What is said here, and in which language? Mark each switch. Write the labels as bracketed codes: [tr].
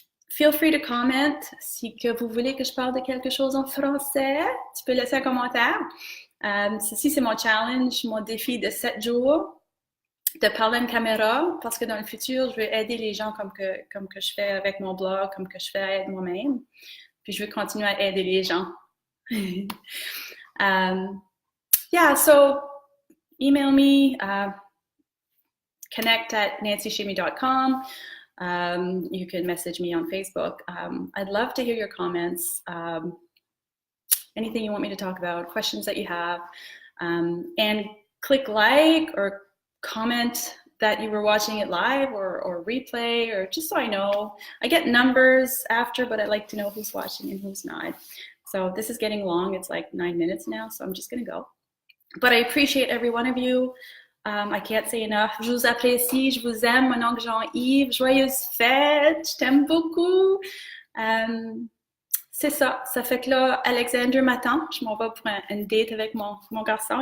[en] Feel free to comment. [fr] Si que vous voulez que je parle de quelque chose en français, tu peux laisser un commentaire. Ceci, c'est mon challenge, mon défi de 7 jours, de parler à une caméra, parce que dans le futur, je vais aider les gens comme que je fais avec mon blog, comme que je fais moi-même. Puis je vais continuer à aider les gens. [en] Yeah, so email me, connect at nancyshimmy.com. You can message me on Facebook. I'd love to hear your comments, anything you want me to talk about, questions that you have, and click like or comment that you were watching it live or replay, or just so I know. I get numbers after, but I like to know who's watching and who's not. So this is getting long. It's like 9 minutes now, so I'm just gonna go. But I appreciate every one of you. I can't say enough. [fr] Je vous apprécie, je vous aime, mon oncle Jean-Yves. Joyeuse fête, je t'aime beaucoup. C'est ça. Ça fait que là, Alexander m'attend. Je m'en vais pour une date avec mon garçon.